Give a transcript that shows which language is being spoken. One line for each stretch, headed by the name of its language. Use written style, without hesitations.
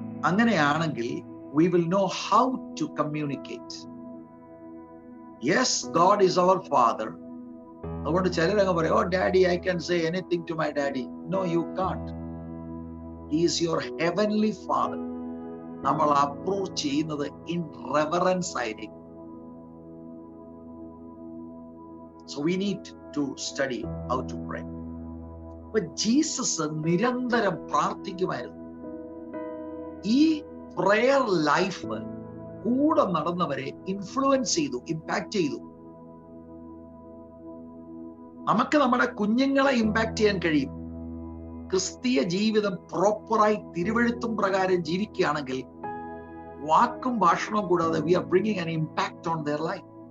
Malayalam: അങ്ങനെയാണെങ്കിൽ
English: we will know how to communicate. Yes, God is our Father.
Malayalam: അതുകൊണ്ട് ചിലരങ്ങ് പറയും,
English: oh daddy, I can say anything to my daddy. No, you can't. He is your heavenly Father.
Malayalam: നമ്മൾ approach ചെയ്യുന്നത്
English: in reverence
Malayalam: ആയിരിക്കും.
English: So we need to study how to pray.
Malayalam: അപ്പൊ Jesus നിരന്തരം പ്രാർത്ഥിക്കുമായിരുന്നു. ഈ prayer life കൂടെ നടന്നവരെ influence ചെയ്തു, impact ചെയ്തു. നമുക്ക് നമ്മുടെ കുഞ്ഞുങ്ങളെ ഇമ്പാക്ട് ചെയ്യാൻ കഴിയും. ക്രിസ്തീയ ജീവിതം പ്രോപ്പറായി തിരുവെഴുത്തും പ്രകാരം ജീവിക്കുകയാണെങ്കിൽ വാക്കും ഭാഷണവും കൂടാതെ
English: we are bringing an impact on their life.